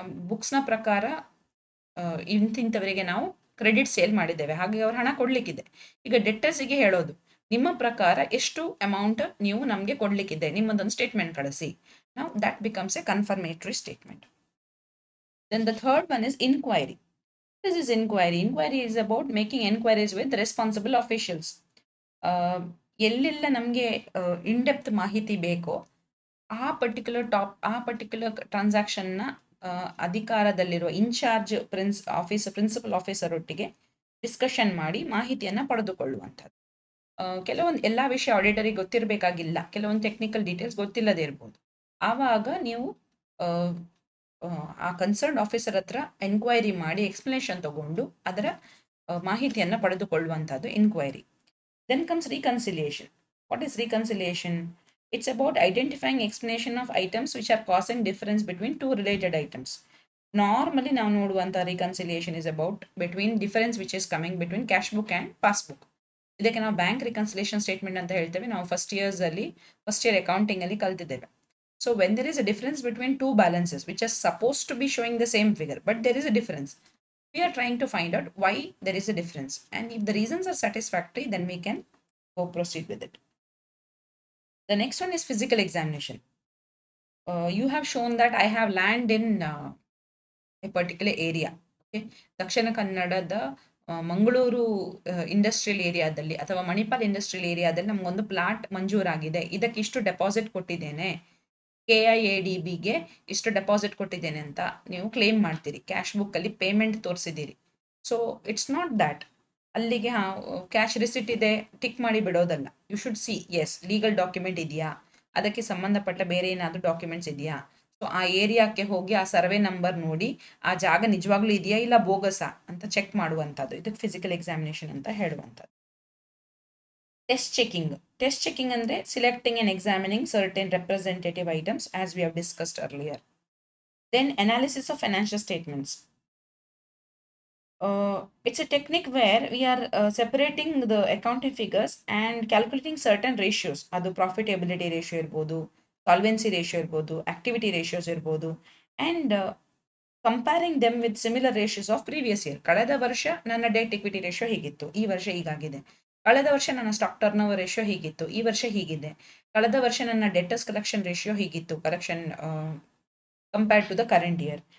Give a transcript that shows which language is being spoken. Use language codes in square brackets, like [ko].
[kn] ಬುಕ್ಸ್ನ ಪ್ರಕಾರ ಇಂತಿಂಥವರಿಗೆ ನಾವು credit sale ಮಾಡಿದ್ದೇವೆ, ಹಾಗೆ ಅವ್ರ ಹಣ ಕೊಡ್ಲಿಕ್ಕಿದೆ. ಈಗ ಡೆಟರ್ಸಿಗೆ ಹೇಳೋದು, ನಿಮ್ಮ ಪ್ರಕಾರ ಎಷ್ಟು ಅಮೌಂಟ್ ನೀವು ನಮಗೆ ಕೊಡ್ಲಿಕ್ಕಿದೆ, ನಿಮ್ಮದೊಂದು ಸ್ಟೇಟ್ಮೆಂಟ್ ಕಳಿಸಿ. [en] ನಾವು that becomes a confirmatory statement. Then the third one is inquiry. This is inquiry. Inquiry is about making enquiries with responsible officials. [kn] ಎಲ್ಲೆಲ್ಲ ನಮಗೆ ಇನ್ ಡೆಪ್ತ್ ಮಾಹಿತಿ ಬೇಕೋ ಆ ಪರ್ಟಿಕ್ಯುಲರ್ ಟ್ರಾನ್ಸಾಕ್ಷನ್ನ ಅಧಿಕಾರದಲ್ಲಿರುವ ಇನ್ಚಾರ್ಜ್ ಪ್ರಿನ್ಸಿಪಲ್ ಆಫೀಸರ್ ಒಟ್ಟಿಗೆ ಡಿಸ್ಕಷನ್ ಮಾಡಿ ಮಾಹಿತಿಯನ್ನು ಪಡೆದುಕೊಳ್ಳುವಂಥದ್ದು. ಕೆಲವೊಂದು ಎಲ್ಲ ವಿಷಯ ಆಡಿಟರಿಗೆ ಗೊತ್ತಿರಬೇಕಾಗಿಲ್ಲ, ಕೆಲವೊಂದು ಟೆಕ್ನಿಕಲ್ ಡೀಟೇಲ್ಸ್ ಗೊತ್ತಿಲ್ಲದೆ ಇರ್ಬೋದು. ಆವಾಗ ನೀವು ಆ ಕನ್ಸರ್ನ್ ಆಫೀಸರ್ ಹತ್ರ ಎನ್ಕ್ವೈರಿ ಮಾಡಿ ಎಕ್ಸ್ಪ್ಲನೇಷನ್ ತಗೊಂಡು ಅದರ ಮಾಹಿತಿಯನ್ನು ಪಡೆದುಕೊಳ್ಳುವಂಥದ್ದು inquiry. [en] Then comes reconciliation. What is reconciliation? It's about identifying explanation of items which are causing difference between two related items. Normally [kn] ನಾವು ನೋಡುವಂಥ [en] reconciliation is about between difference which is coming between cash book and passbook. [kn] ಇದಕ್ಕೆ ನಾವು bank reconciliation statement ಅಂತ ಹೇಳ್ತೇವೆ. ನಾವು first year accounting ಅಲ್ಲಿ ಕಲ್ತಿದ್ದೇವೆ. [en] So when there is a difference between two balances which are supposed to be showing the same figure, but there is a difference, we are trying to find out why there is a difference, and if the reasons are satisfactory, then we can go proceed with it. The next one is physical examination. You have shown that I have land in a particular area. [kn] Okay, ದಕ್ಷಿಣ ಕನ್ನಡದ Mangaluru industrial ಏರಿಯಾದಲ್ಲಿ ಅಥವಾ Manipal industrial ಏರಿಯಾದಲ್ಲಿ ನಮಗೊಂದು plot ಮಂಜೂರಾಗಿದೆ, ಇದಕ್ಕೆ ಇಷ್ಟು deposit ಕೊಟ್ಟಿದ್ದೇನೆ, KIADBಗೆ ಇಷ್ಟು deposit ಕೊಟ್ಟಿದ್ದೇನೆ ಅಂತ ನೀವು ಕ್ಲೇಮ್ ಮಾಡ್ತೀರಿ, ಕ್ಯಾಶ್ ಬುಕ್ಕಲ್ಲಿ payment ತೋರಿಸಿದ್ದೀರಿ. [en] so it's not that [kn] ಅಲ್ಲಿಗೆ ಕ್ಯಾಶ್ ರಿಸಿಟ್ ಇದೆ ಟಿಕ್ ಮಾಡಿ ಬಿಡೋದಲ್ಲ. [en] you should see is [kn] legal document ಇದೆಯಾ, ಅದಕ್ಕೆ ಸಂಬಂಧಪಟ್ಟ ಬೇರೆ ಏನಾದರೂ ಡಾಕ್ಯುಮೆಂಟ್ಸ್ ಇದೆಯಾ. ಸೊ ಆ ಏರಿಯಾಕ್ಕೆ ಹೋಗಿ ಆ ಸರ್ವೆ ನಂಬರ್ ನೋಡಿ ಆ ಜಾಗ ನಿಜವಾಗ್ಲೂ ಇದೆಯಾ ಇಲ್ಲ ಬೋಗಸಾ ಅಂತ ಚೆಕ್ ಮಾಡುವಂಥದ್ದು. ಇದಕ್ಕೆ ಫಿಸಿಕಲ್ ಎಕ್ಸಾಮಿನೇಷನ್ ಅಂತ ಹೇಳುವಂಥದ್ದು. [en] Test checking ಅಂದರೆ selecting and examining certain representative items as we have discussed earlier. Then analysis of financial statements. It's a technique where we are separating the accounting figures and calculating certain ratios. [kn] ಅದು profitability ratio ಇರ್ಬೋದು, solvency ratio ಇರ್ಬೋದು, activity ratios ಇರ್ಬೋದು, [en] And comparing them with similar ratios of previous year. [kn] ಕಳೆದ ವರ್ಷ ನನ್ನ debt equity ratio ಹೀಗಿತ್ತು, ಈ ವರ್ಷ ಹೀಗಾಗಿದೆ. ಕಳೆದ ವರ್ಷ ನನ್ನ ಸ್ಟಾಕ್ ಟರ್ನ್ ಓವರ್ ರೇಷಿಯೋ ಹೀಗಿತ್ತು, ಈ ವರ್ಷ ಹೀಗಿದೆ. ಕಳೆದ ವರ್ಷ ನನ್ನ ಡೆಟರ್ಸ್ ಕಲೆಕ್ಷನ್ ರೇಷಿಯೋ ಹೀಗಿತ್ತು, [en] Collection compared to the current year.